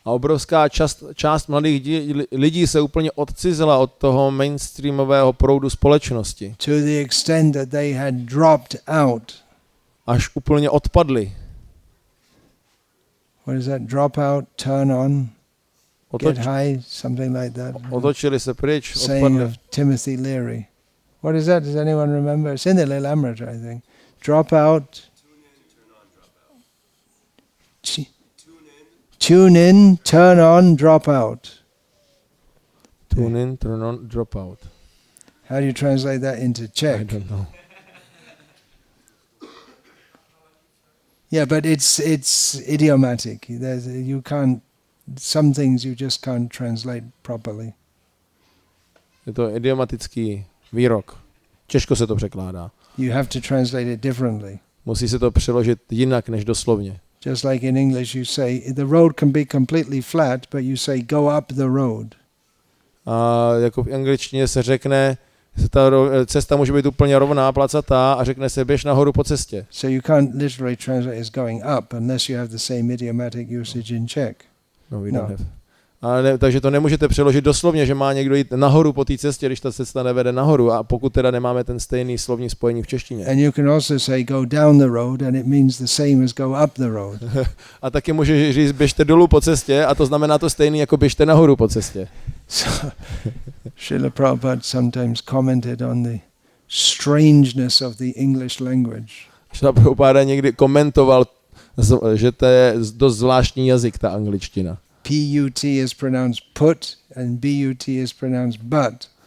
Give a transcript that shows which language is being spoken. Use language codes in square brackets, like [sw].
[cs] A obrovská část mladých lidí se úplně odcizila od toho mainstreamového proudu společnosti. [en] To the extent that they had dropped out. [cs] Až úplně odpadli. [en] What is that? Drop out, turn on, get high, something like that. [cs] Otočili se pryč, [en] saying [cs] odpadli. [en] of Timothy Leary. What is that? Does anyone remember? It's in the Lilamrita, I think. Drop out. Tune in, turn on, drop out. Tune in, turn on, drop out. How do you translate that into Czech? I don't know. Yeah, but it's idiomatic. You can't. Some things you just can't translate properly. [cs] Je to idiomatický výrok. Těžko se to překládá. [en] You have to translate it differently. [cs] Musí se to přeložit jinak než doslovně. [en] Just like in English you say, the road can be completely flat, but you say go up the road. [cs] A jako v angličtině se řekne, že ta cesta může být úplně rovná, placatá a řekne se běž nahoru po cestě. [en] So you can't literally translate as going up unless you have the same idiomatic usage in Czech. No, we don't have. [cs] Takže to nemůžete přeložit doslovně, že má někdo jít nahoru po té cestě, když ta cesta nevede nahoru, a pokud teda nemáme ten stejný slovní spojení v češtině. [en] And you can also say go down the road and it means the same as go up the road. [cs] A taky můžeš říct běžte dolů po cestě a to znamená to stejný jako běžte nahoru po cestě. [en] So, Srila Prabhupada sometimes commented on the strangeness of the English language. [cs] Srila Prabhupada někdy komentoval, že to je dost zvláštní jazyk, ta angličtina. [en] P-U-T is pronounced put and B-U-T is pronounced but.